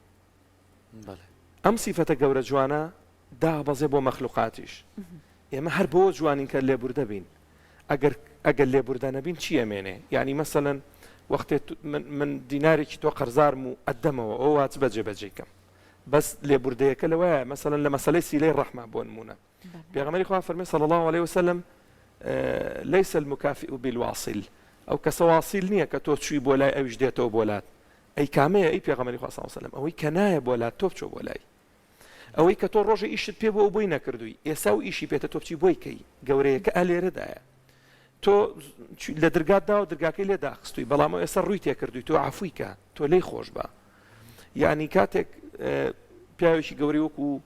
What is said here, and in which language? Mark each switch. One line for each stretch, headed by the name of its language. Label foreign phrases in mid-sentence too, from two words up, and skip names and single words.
Central Kurdish: ئەم سیفەتە گەورە جوانە دابەزێ بۆ مەخلوقاتیش ئێمە هەر بۆ جوانین کە لێبوردە بین ئەگەر لێبوردە نەبین چی ئەمێنێ یعنی مەسەلەن وەختێ من دینارێکی تۆ قەرزارم و ئەدەمەوە ئەو واچ بەجێبەجێکەم بەس لێبوردەیەکە لەوەیە مەسەلەن لە مەسەلەی سیلەی ڕەحمە بۆ نمونە پێغەمبەری خوا فەرمێ
Arabic: صلی الله عليه وسلم ليس المكافئ بالواصل
Central Kurdish: ئەو کەسە واصل نییە کە تۆ چووی بۆ لای ئەویش دێتەوە بۆ لات ئەی کامەیە ئەی پێغەمبەری خوا
Arabic: صلی الله عليه وسلم
Central Kurdish: ئەوەی کە نایە بۆ لات تۆ بچۆ بۆ لای ئەوەی کە تۆ ڕۆژە ئیشت پێ بۆ ئەو بۆی نەکردووی ئێستا و ئیشی پێتە تۆ بچی بۆی کەی گەورەیەکە ئالێرەدایە تۆ لە دەرگاتدا و دەرگاکەی لێ داخستووی بەڵام ئێستا ڕووی تێکردووی تۆ عەفوی کە تۆ لێی خۆش بە یعنی کاتێک پیاوێکی گەورەی وەکو